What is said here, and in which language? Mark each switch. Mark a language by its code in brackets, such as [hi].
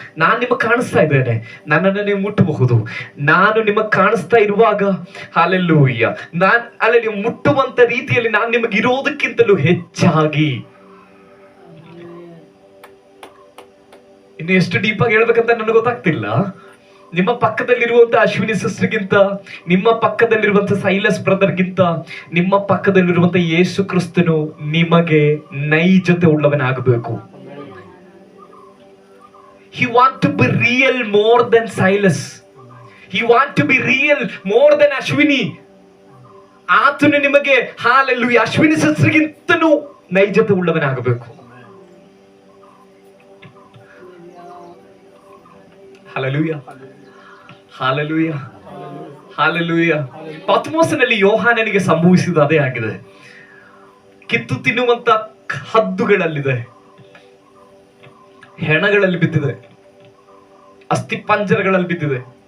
[kn] ನಾನ್ ನಿಮಗೆ ಕಾಣಿಸ್ತಾ ಇದ್ದೇನೆ, ನನ್ನನ್ನು ನೀವು ಮುಟ್ಟಬಹುದು. ನಾನು ನಿಮಗೆ ಕಾಣಿಸ್ತಾ ಇರುವಾಗ ಹಲ್ಲೆಲೂಯಾ, ಅಲ್ಲಿ ನೀವು ಮುಟ್ಟುವಂತ ರೀತಿಯಲ್ಲಿ ನಾನು ನಿಮಗೆ ಇರೋದಕ್ಕಿಂತಲೂ ಹೆಚ್ಚಾಗಿ ಇನ್ನು ಎಷ್ಟು ಡೀಪ್ ಆಗಿ ಹೇಳ್ಬೇಕಂತ ನನಗೆ ಗೊತ್ತಾಗ್ತಿಲ್ಲ. ನಿಮ್ಮ ಪಕ್ಕದಲ್ಲಿರುವಂತ ಅಶ್ವಿನಿ ಸಿಸ್ಟರ್ಗಿಂತ, ನಿಮ್ಮ ಪಕ್ಕದಲ್ಲಿರುವಂತ ಸೈಲಸ್ ಬ್ರದರ್ಗಿಂತ, ನಿಮ್ಮ ಪಕ್ಕದಲ್ಲಿರುವಂತ ಯೇಸು ಕ್ರಿಸ್ತನು ನಿಮಗೆ ನೈಜತೆ ಉಳ್ಳವನಾಗಬೇಕು. [en] He want to be real more than Silas. He want to be real more than Ashwini. [kn] ಆತನು ನಿಮಗೆ hallelujah Ashwini ಸಿಸ್ಟರ್ಗಿಂತನೂ ನೈಜತೆ ಉಳ್ಳವನಾಗಬೇಕು. Hallelujah, hallelujah, hallelujah. ಪತ್ಮೋಸನಲ್ಲಿ ಯೋಹಾನನಿಗೆ ಸಂಭವಿಸಿದ ಅದೇ ಆಗಿದೆ. ಕಿತ್ತು ತಿನ್ನುವಂತ ಹದ್ದುಗಳಲ್ಲಿದೆ, ಹೆಣಗಳಲ್ಲಿ ಬಿದ್ದಿದೆ, ಅಸ್ಥಿ ಪಂಜರಗಳಲ್ಲಿ ಬಿದ್ದಿದೆ.